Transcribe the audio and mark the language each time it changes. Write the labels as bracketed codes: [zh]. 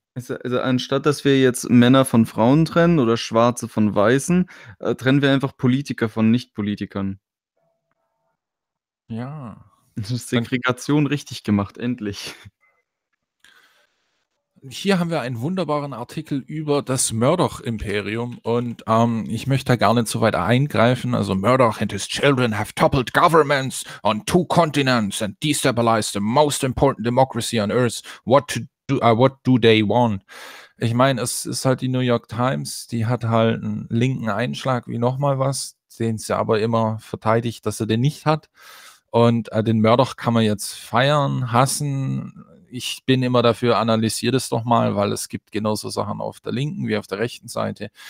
[de] anstatt, dass wir jetzt Männer von Frauen trennen oder Schwarze von Weißen, trennen wir einfach Politiker von Nicht-Politikern. Ja. Das ist Segregation richtig gemacht, endlich. Hier haben wir einen wunderbaren Artikel über das Murdoch-Imperium und ich möchte da gar nicht so weit eingreifen. [en] Also Murdoch and his children have toppled governments on 2 continents and destabilized the most important democracy on earth. What do they want? [de] Ich meine, es ist halt die New York Times, die hat halt einen linken Einschlag wie nochmal was, den sie aber immer verteidigt, dass er den nicht hat. Und den Murdoch kann man jetzt feiern, hassen. Ich bin immer dafür, analysiert es doch mal, weil es gibt genauso Sachen auf der linken wie auf der rechten Seite.